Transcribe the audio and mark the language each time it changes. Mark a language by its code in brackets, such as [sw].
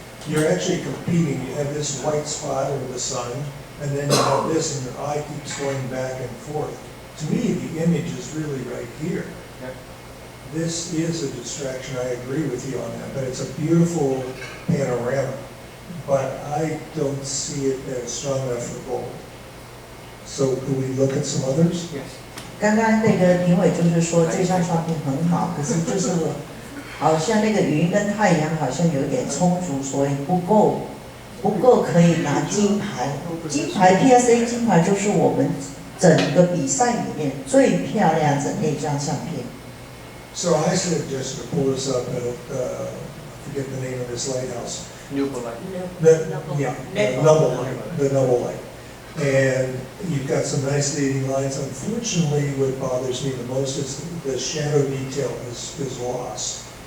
[en] You're actually competing. You have this white spot over the sun, and then you have this, and your eye keeps going back and forth. To me, the image is really right here. Yeah. this is a distraction, I agree with you on that, but it's a beautiful panorama. But I don't see it as strong enough for gold. So could we look at some others? Yes. [zh] 刚刚那个评委就是说这张照片很好，可是就是好像那个云跟太阳好像有点冲突，所以不够可以拿金牌。金牌 PSA 金牌就是我们整个比赛里面最漂亮的那张相片。 [en] So I suggest to pull this up at, I forget the name of this lighthouse. Newport Light. The Noble Light. And you've got some nice leading lines. Unfortunately, what bothers me the most is the shadow detail is lost.